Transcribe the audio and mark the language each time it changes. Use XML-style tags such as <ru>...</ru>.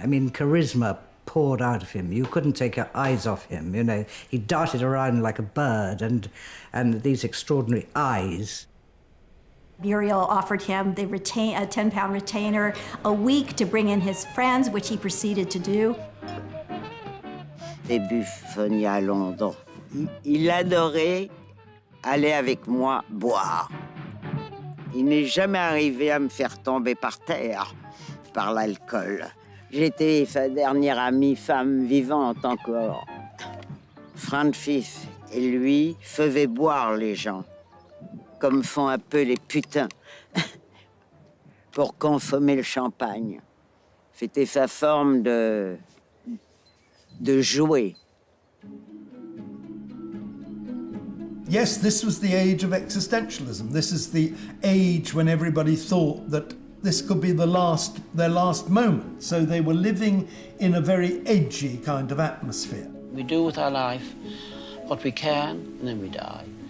<en>I mean, charisma poured out of him. You couldn't take your eyes off him, He darted around like a bird, and these extraordinary eyes. Muriel offered him a 10-pound retainer a week to bring in his friends, which he proceeded to do.</en> <fr>Des buffonies à Londres. Il adorait aller avec moi boire. Il n'est jamais arrivé à me faire tomber par terre par l'alcool. J'étais sa dernière amie, femme vivante encore. Francis et lui faisaient boire les gens, comme font un peu les putains, pour consommer le champagne. C'était sa forme de jouer.</fr> <en>Yes, this was the age of existentialism. This is the age when everybody thought that this could be their last moment. So they were living in a very edgy kind of atmosphere. We do with our life what we can, and then we die.</en>